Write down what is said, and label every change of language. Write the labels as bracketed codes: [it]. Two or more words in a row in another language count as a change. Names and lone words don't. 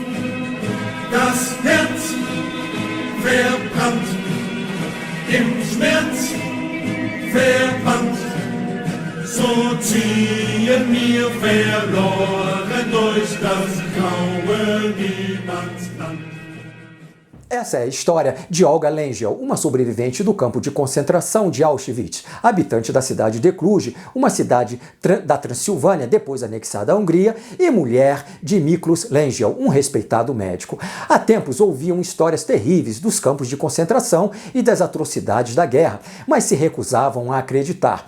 [de] Das Herz verbrannt, im Schmerz verbannt, so ziehen wir verloren durch das graue Niemandsland. [pt] Essa é a história de Olga Lengyel, uma sobrevivente do campo de concentração de Auschwitz, habitante da cidade de Cluj, uma cidade da Transilvânia, depois anexada à Hungria, e mulher de Miklós Lengyel, um respeitado médico. Há tempos ouviam histórias terríveis dos campos de concentração e das atrocidades da guerra, mas se recusavam a acreditar.